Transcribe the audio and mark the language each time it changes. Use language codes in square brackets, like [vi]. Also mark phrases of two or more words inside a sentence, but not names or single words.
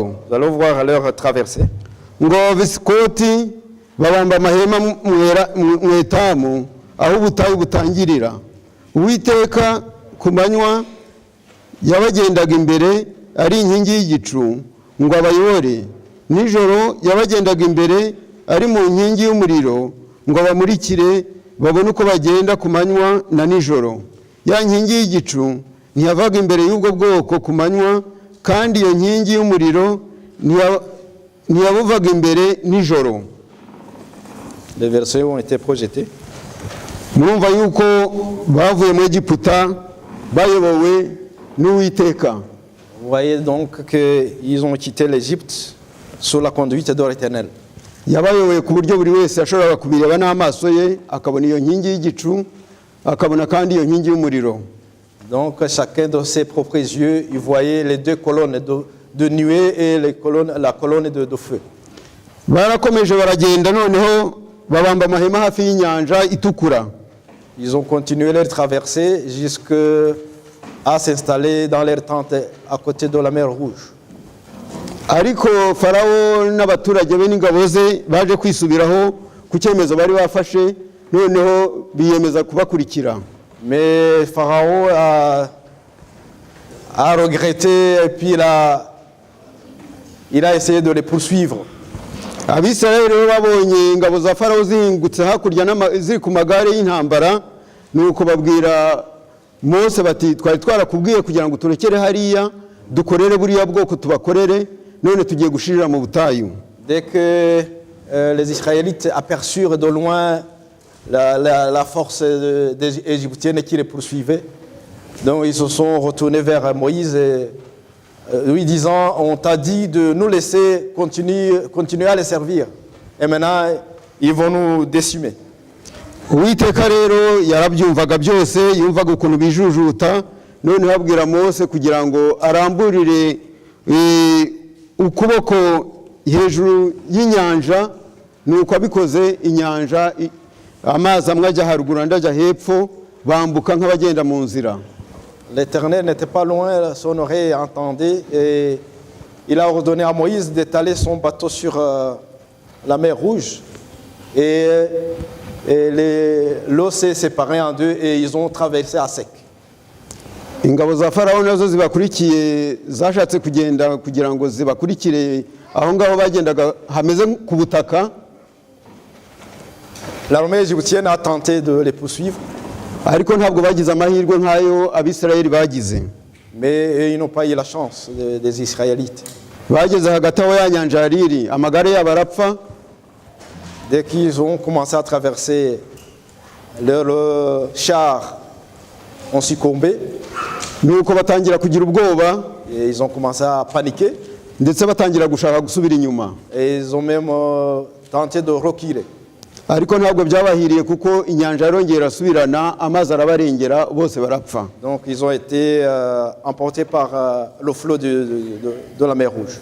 [fr] Nous allons voir leur traversée. [rw] ngo Abasikoti babamba amahema mu Etamu aho ubutayu butangirira. Uwiteka ku manywa yabagendaga imbere ari inkingi y'igicu ngo abayobore, nijoro yabagendaga imbere ari mu nkingi y'umuriro ngo abamurikire babone uko bagenda ku manywa na nijoro. Ya nkingi y'igicu ntiyavaga imbere y'ubwo bwoko ku manywa, kandi iyo nkingi y'umuriro ntiyabuvaga imbere nijoro. [fr] Les versets ont été projetés. [rw] Murumva yuko bavuye mu Egiputa bayobowe n'Uwiteka. [fr] Vous voyez donc qu'ils ont quitté l'Égypte sous la conduite de l'Éternel. [rw] Yabayoboye ku buryo buri wese yashoboraga kubireba n'amaso ye, akabona iyo nkingi y'igicu, akabona kandi iyo nkingi y'umuriro. [fr] Donc chacun de ses propres yeux, il voyait les deux colonnes de nuée et la colonne de feu. [rw] Barakomeje baragenda noneho babamba amahema hafi y'inyanja itukura. [fr] Ils ont continué leur traversée jusqu'à s'installer dans leur tente à côté de la mer Rouge. [rw] Ariko Farawo n'abaturage be n'ingabo ze baje kwisubiraho ku cyemezo bari bafashe, noneho biyemeza kubakurikira. [fr] Mais Pharaon a regretté et puis il a essayé de les poursuivre. [rw] Abisirayeli babonye ingabo za Farawo zingutse hakurya ziri ku magare y'intambara, nuko babwira Mose bati twari twarakubwiye kugira ngo turekere hariya dukorere buriya bwoko tubakorere, none tugiye gushirira mu butayu. [fr] Dès que les Israélites aperçurent de loin la force des Égyptiennes qui les poursuivaient, donc ils se sont retournés vers Moïse et lui disant, on t'a dit de nous laisser continuer à les servir, et maintenant ils vont nous décimer. [rw] Uwiteka rero yarabyumvaga byose, yumvaga ukuntu bijujuta, none babwira Mose kugira ngo aramburire ukuboko hejuru y'inyanja, nuko abikoze inyanja amazi amwe ajya haruguru andi ajya hepfo, bambuka nk'abagenda mu nzira. [fr] L'Éternel n'était pas loin, son oreille entendait, et il a ordonné à Moïse d'étaler son bateau sur la mer Rouge, et l'eau s'est séparée en deux et ils ont traversé à sec. [rw] Ingabo za Farawo nazo zibakurikiye zashatse kugenda kugira ngo zibakurikire aho ngaho bagendaga hameze ku butaka. [fr] L'armée égyptienne a tenté de les poursuivre, [rw] ariko ntabwo bagize amahirwe nk'ayo Abisirayeli bagize. [fr] Mais ils n'ont pas eu la chance des Israélites. [rw] Bageze hagati aho ya nyanja yariri, amagare yabo arapfa. [fr] Dès qu'ils ont commencé à traverser, leurs chars ont succombé. [rw] Nuko batangira kugira ubwoba, [fr] et ils ont commencé à paniquer. [rw] Ndetse batangira gushaka gusubira inyuma. [fr] Et ils ont même tenté de reculer. [rw] Ariko ntabwo byabahiriye kuko inyanja yarongera asubirana, amazi arabarengera, bose barapfa. [fr] Donc ils ont été emportés par le flot de la mer Rouge.